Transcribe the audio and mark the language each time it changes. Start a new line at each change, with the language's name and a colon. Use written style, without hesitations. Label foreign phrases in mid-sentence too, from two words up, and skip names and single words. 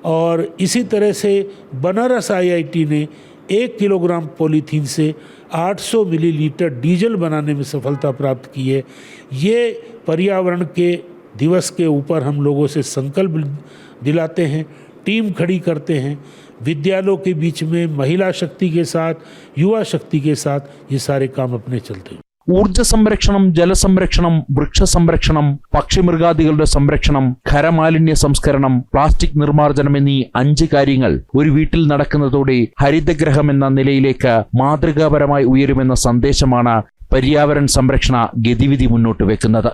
Hindi: और इसी तरह से बनारस IIT ने 1 किलोग्राम पॉलीथीन से 800 मिलीलीटर डीजल बनाने में सफलता प्राप्त की है। ये पर्यावरण के दिवस के ऊपर हम लोगों से संकल्प दिलाते हैं, टीम खड़ी करते हैं। विद्यालयों के बीच में महिला शक्ति के साथ, युवा शक्ति के साथ ये सारे काम अपने चलते हैं।
Malayalam: ഊർജ സംരക്ഷണം, ജലസംരക്ഷണം, വൃക്ഷസംരക്ഷണം, പക്ഷിമൃഗാദികളുടെ സംരക്ഷണം, ഖരമാലിന്യ സംസ്കരണം, പ്ലാസ്റ്റിക് നിർമ്മാർജ്ജനം എന്നീ 5 കാര്യങ്ങൾ ഒരു വീട്ടിൽ നടക്കുന്നതോടെ ഹരിതഗ്രഹം എന്ന നിലയിലേക്ക് മാതൃകാപരമായി ഉയരുമെന്ന സന്ദേശമാണ് പര്യാവരൺ സംരക്ഷണ ഗതിവിധി മുന്നോട്ട് വെക്കുന്നത്.